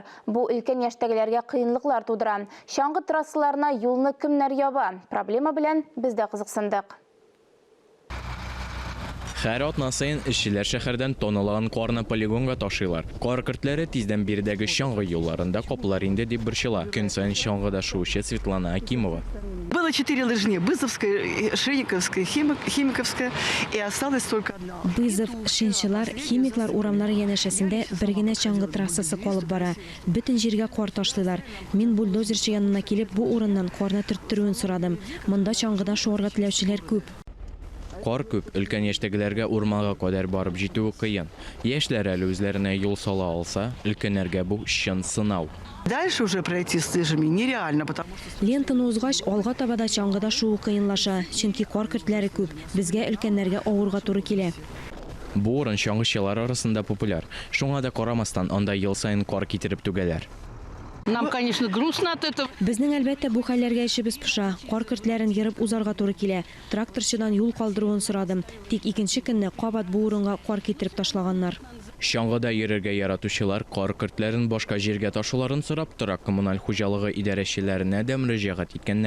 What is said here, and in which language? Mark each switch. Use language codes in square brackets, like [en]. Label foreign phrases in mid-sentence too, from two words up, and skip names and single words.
[tt] Бу өлкән яшьтәгеләргә кыенлыклар тудыра. Шаңгы трассаларына юлны кемнәр яба? Проблема белән без дә кызыксындык. Һәр атна сайын эшчеләр шәһәрдән тонналаган карны полигонга ташыйлар. Кар көртләре тиздән биредәге шаңгы юлларында каплар инде дип борчыла. Көн сайын шаңгыда шуучы Светлана Акимова. [ru] Было 4 лыжни: Бызовская, Шейниковская, Химиковская, и осталась только одна. [tt] Бызов, Шинчылар, Химиклар урамнары янәшәсендә бер генә чаңгы трассасы калып бара. Бөтен җиргә кар ташлыйлар. Мин бульдозерчы янына килеп, бу урыннан карны төрттерүен сорадым. Монда чаңгыда шуарга теләүчеләр күп. Кар күп, өлкән яшьтәгеләргә урманга кадәр барып җитүе кыен. Яшьләр әле үзләренә юл сала алса, өлкәннәргә бу чын сынау. [ru] Дальше уже пройти с лыжами нереально, потому что... [tt] Лентаны узгач, алга табада чаңгыда шуу кыенлаша, чөнки кар көртләре күп. Безгә өлкәннәргә авырга туры килә. Бу урын шаңгычылар арасында популяр. Шуңа да карамастан анда ел сайын кар китереп түгәләр. [ru] Нам, конечно, грустно от этого. [tt] Безнең әлбәттә бу хәлләргә эшебез пыша. Кар көртләрен йырып узарга туры килә. Тракторчыдан юл калдыруын сорадым. Тик икенче көнне кабат бу урынга кар китереп ташлаганнар. Шаңгыда йөрергә яратучылар кар көртләрен башка җиргә ташуларын сорап тора коммуналь хуҗалыгы идарәчеләренә дә мөрәҗәгать иткәннәр.